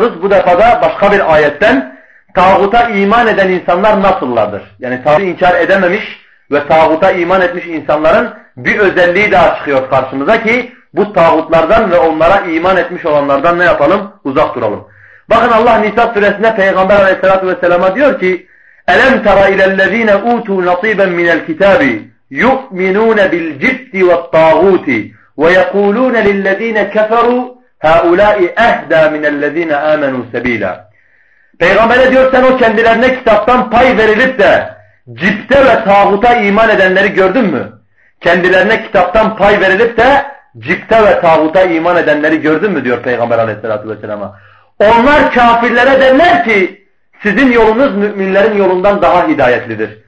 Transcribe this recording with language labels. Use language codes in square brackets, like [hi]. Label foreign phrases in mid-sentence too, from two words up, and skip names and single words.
[tr] Bu defada başka bir ayetten tağuta iman eden insanlar nasıllardır? Yani tağutu inkar edememiş ve tağuta iman etmiş insanların bir özelliği daha çıkıyor karşımıza ki bu tağutlardan ve onlara iman etmiş olanlardan ne yapalım? Uzak duralım. Bakın Allah Nisa suresinde Peygamber [ar] عليه الصلاة والسلام'a [tr] diyor ki [ar] أَلَمْ تَرَ إِلَى الَّذ۪ينَ اُوتُوا نَصِيبًا مِنَ الْكِتَابِ يُؤْمِنُونَ بِالْجِبْتِ وَالطَّاغُوتِ وَيَقُولُونَ لِلَّذ۪ينَ كَفَرُوا هَؤُلَاءِ اَهْدَى مِنَ الَّذ۪ينَ آمَنُوا سَب۪يلًا [tr] Peygamber'e diyor sen o kendilerine kitaptan pay verilip de cipte ve tağuta iman edenleri gördün mü? Kendilerine kitaptan pay verilip de cipte ve tağuta iman edenleri gördün mü diyor Peygamber [ar] عليه الصلاة والسلام'a. [tr] Onlar kafirlere derler ki sizin yolunuz müminlerin yolundan daha hidayetlidir.